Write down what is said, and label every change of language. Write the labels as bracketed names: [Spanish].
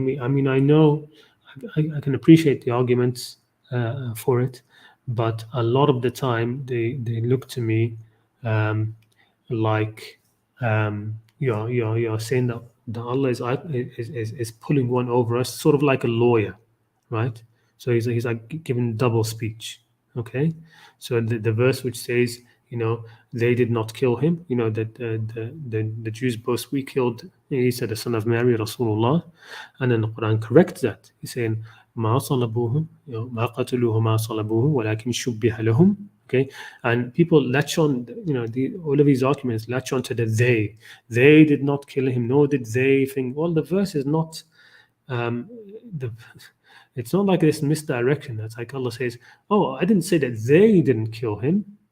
[English] I mean, I know I can appreciate the arguments for it, but a lot of the time they look to me like you're saying that Allah is pulling one over us, sort of like a lawyer, right? So he's like giving double speech. Okay, so the verse which says, they did not kill him, that the Jews boast, we killed Isa, the son of Mary, Rasulullah, and then the Quran corrects that. He's saying, [Arabic] ما صلبوهم ما قتلوه ما صلبوه ولكن شبه لهم. [English] Okay, and people latch on, all of these arguments latch on to the they did not kill him, nor did they think. Well, the verse is not it's not like this misdirection. That's like Allah says, "Oh, I didn't say that they didn't kill him.